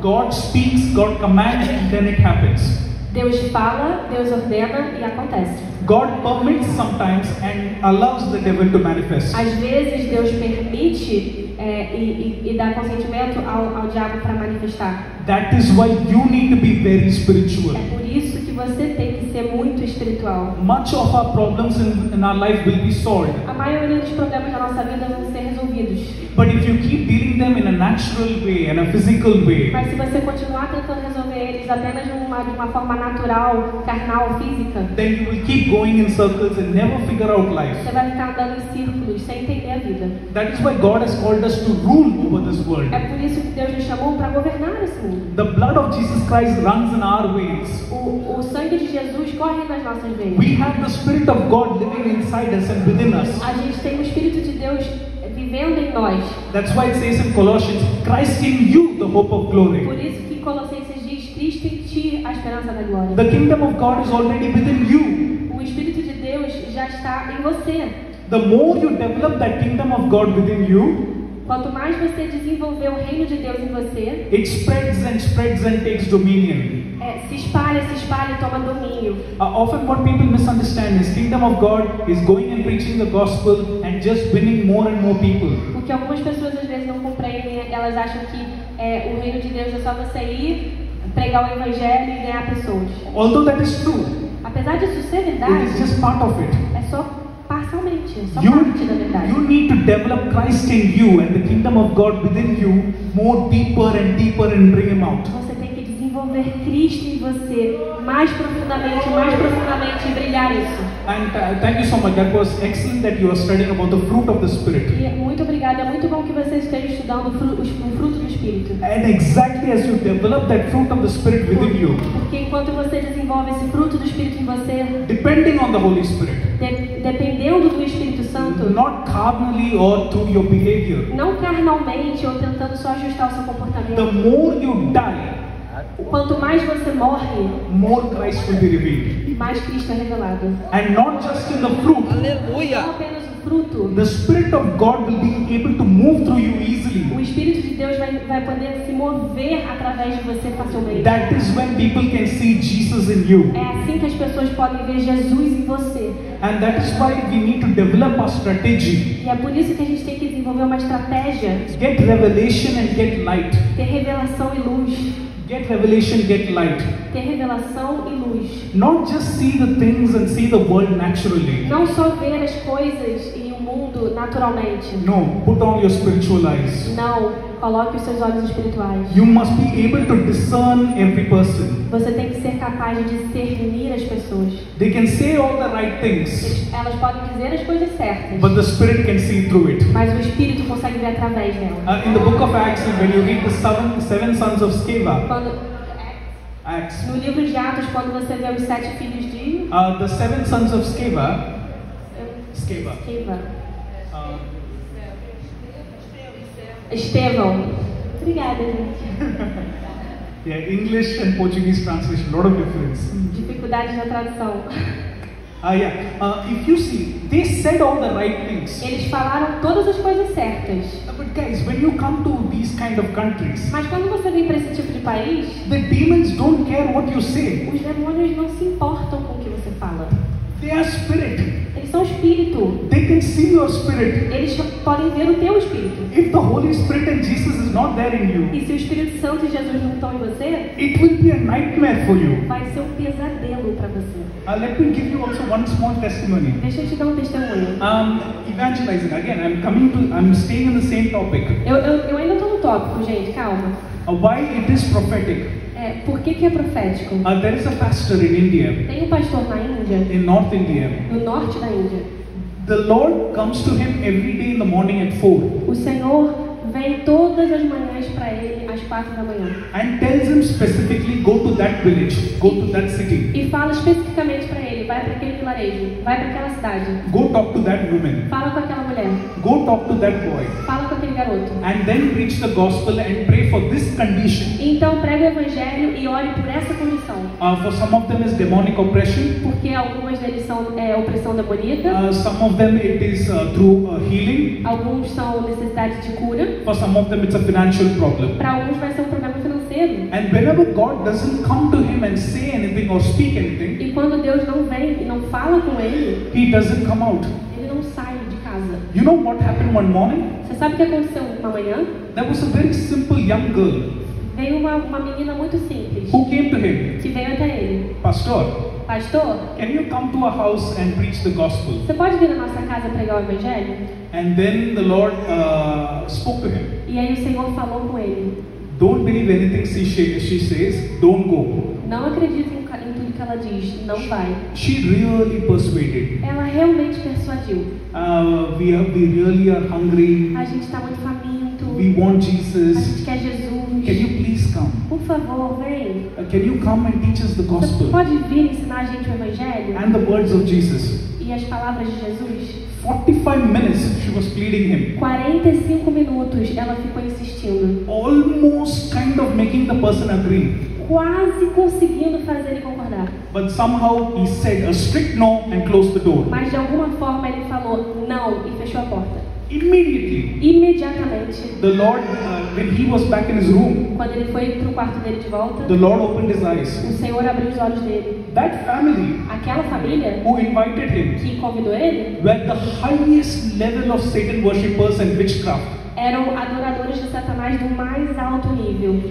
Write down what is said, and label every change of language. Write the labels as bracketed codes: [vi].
[en] God speaks, God commands, and then it happens. [pt] Deus fala, Deus ordena e acontece. [en] God permits sometimes and allows the devil to manifest. [pt] Às vezes Deus permite e dá consentimento ao diabo para manifestar. [en] That is why you need to be very spiritual. [pt] É por isso que você tem que ser muito espiritual. [en] Much of our problems in our life will be solved. [pt] A maioria dos problemas da nossa vida vão ser resolvidos. [en] But if you keep dealing them in a natural way and a physical way, [pt] Mas se você continuar tentando resolver eles apenas de uma forma natural, carnal, física, [en] then you will keep going in circles and never figure out life. [pt] você vai ficar andando em círculos sem entender a vida. [en] That is why God has called us to rule over this world. [pt] É por isso que Deus nos chamou para governar esse mundo. [en] The blood of Jesus Christ runs in our veins. [pt] O sangue de Jesus corre nas nossas veias. [en] We have the Spirit of God living inside us and within us. [pt] A gente tem o Espírito de Deus vivendo em nós. [en] That's why it says in Colossians, Christ in you, the hope of glory. [pt] Por isso que Colossenses diz, Cristo em ti, a esperança da glória. [en] The kingdom of God is already within you. [pt] O Espírito de Deus já está em você. [en] The more you develop that kingdom of God within you, [pt] Quanto mais você desenvolver o reino de Deus em você, [en] it spreads and takes dominion. [pt] se espalha e toma domínio. [en] Often what people misunderstand is kingdom of God is going and preaching the gospel and just winning more and more people. [pt] O que algumas pessoas às vezes não compreendem, elas acham que o reino de Deus é só você ir, pregar o evangelho e ganhar pessoas. [en] Although that is true, [pt] Apesar disso ser [en] it [pt] verdade, [en] is just part of it. [pt] é só parcialmente, é só parte da verdade. [en] You need to develop Christ in you and the kingdom of God within you more deeper and bring him out. [pt] Você tem que desenvolver Cristo em você mais profundamente e brilhar isso. [en] And thank you so much. That was excellent that you are studying about the fruit of the Spirit. [pt] E muito obrigada, é muito bom que você esteja estudando o fruto do Espírito. [en] And exactly as you develop that fruit of the Spirit within you, [pt] Porque enquanto você desenvolve esse fruto do Espírito em você, [en] depending on the Holy Spirit, [pt] dependendo do Espírito Santo, [en] not carnally or through your behavior, [pt] não carnalmente ou tentando só ajustar o seu [en] the [pt] comportamento, [en] more you die, [pt] quanto mais você morre, [en] more Christ will be revealed. [pt] mais Cristo é revelado. [en] And not just in the fruit, [pt] Não apenas o fruto, [en] the Spirit of God will be able to move through you easily. [pt] o Espírito de Deus vai poder se mover através de você facilmente. [en] That is when people can see Jesus in you. [pt] É assim que as pessoas podem ver Jesus em você. [en] And that is why we need to develop our strategy. [pt] E é por isso que a gente tem que desenvolver uma estratégia, [en] Get revelation and get light. [pt] ter revelação e luz. [en] Get revelation, get light. [pt] Ter revelação e luz. [en] Not just see the things and see the world naturally. [pt] Não só ver as coisas e o mundo naturalmente. [en] No, put on your spiritual eyes. [pt] Não, coloque os seus olhos espirituais. [en] You must be able to discern every person. [pt] Você tem que ser capaz de discernir as pessoas. [en] They can say all the right things, [pt] Elas podem dizer as coisas certas, [en] but the Spirit can see through it. [pt] mas o Espírito consegue ver através delas. [en] In the book of Acts, when you read the seven sons of Sceva, Acts, [pt] No livro de Atos, quando você vê os 7 filhos de [en] the seven sons of Sceva, [pt] Esquiva. uh, Estevão. Obrigada, gente. [en] yeah, English and Portuguese translation, lot of difference. [pt] Dificuldade na tradução. [en] If you see, they said all the right things. [pt] Eles falaram todas as coisas certas. [en] But guys, when you come to these kind of countries, [pt] Mas quando você vem para esse tipo de país, [en] the demons don't care what you say. [pt] os demônios não se importam com o que você fala. [en] They are spirit. [pt] Eles são espírito. [en] They can see your spirit. [pt] Eles podem ver o teu espírito. [en] If the Holy Spirit and Jesus is not there in you, [pt] E se o Espírito Santo e Jesus não estão em você, [en] it will be a nightmare for you. [pt] vai ser um pesadelo para você. [en] Let me give you also one small testimony. [pt] Deixa eu te dar um testemunho. [en] Evangelizing again. I'm staying in the same topic. [pt] Eu ainda estou no tópico, gente, calma. [en] Why it is prophetic? [pt] Por que é profético? [en] There is a pastor in India, [pt] Tem um pastor na Índia, [en] in North India. [pt] no norte da Índia. [en] The Lord comes to him every day in the morning at 4 [pt] O Senhor vem todas as manhãs para ele às 4 da manhã. [en] and tells him specifically, go to that village, go to that city. [pt] E fala especificamente para ele, vai para aquele vilarejo, vai para aquela cidade, [en] Go talk to that woman. [pt] fala com aquela mulher, [en] Go talk to that boy. [pt] fala com aquele garoto. [en] And then preach the gospel and pray for this condition. [pt] Então prega o evangelho e ore por essa condição. [en] For some of them is demonic oppression. [pt] Porque algumas deles são opressão demoníaca, [en] Some of them it is through healing. [pt] alguns são necessidade de cura, [en] For some of them it's a financial problem. [pt] para alguns vai ser um problema financeiro. [en] And whenever God doesn't come to him and say anything or speak anything, [pt] E quando Deus não vem e não fala com ele, [en] he doesn't come out. [pt] ele não sai de casa. [en] You know what happened one morning? [pt] Você sabe o que aconteceu uma manhã? [en] There was a very simple young girl [pt] Veio uma menina muito simples, [en] who came to him. [pt] que veio até ele. [en] Pastor, [pt] Pastor, [en] can you come to our house and preach the gospel? [pt] você pode vir na nossa casa pregar o evangelho? [en] And then the Lord spoke to him. [pt] E aí o Senhor falou com ele. [en] Don't believe anything she says. Don't go. [pt] Não acredite em tudo que ela diz, não vai. [en] She really persuaded. [pt] Ela realmente persuadiu. [en] We really are hungry. [pt] A gente está muito faminto. [en] We want [pt] A [en] Jesus. [pt] gente quer Jesus. [en] Can you please come? [pt] Por favor, vem. [en] Can you come and teach us the gospel? [pt] pode vir ensinar a gente o evangelho? [en] And the words of Jesus. [pt] E as palavras de Jesus? [en] 45 minutes she was pleading him. [pt] 45 minutos ela ficou insistindo. [en] Almost kind of making the person agree. [pt] Quase conseguindo fazer ele concordar. [en] But somehow he said a strict no and closed the door. [pt] Mas de alguma forma ele falou não e fechou a porta. [en] Immediately, [pt] Imediatamente, [en] the Lord, when he was back in his room, [pt] quando ele foi para o quarto dele de volta, [en] the Lord opened his eyes. [pt] o Senhor abriu os olhos dele. [en] That family [pt] Aquela família [en] who invited him [pt] que convidou ele [en] were the highest level of Satan worshippers and witchcraft, [pt] eram adoradores de Satanás do mais alto nível.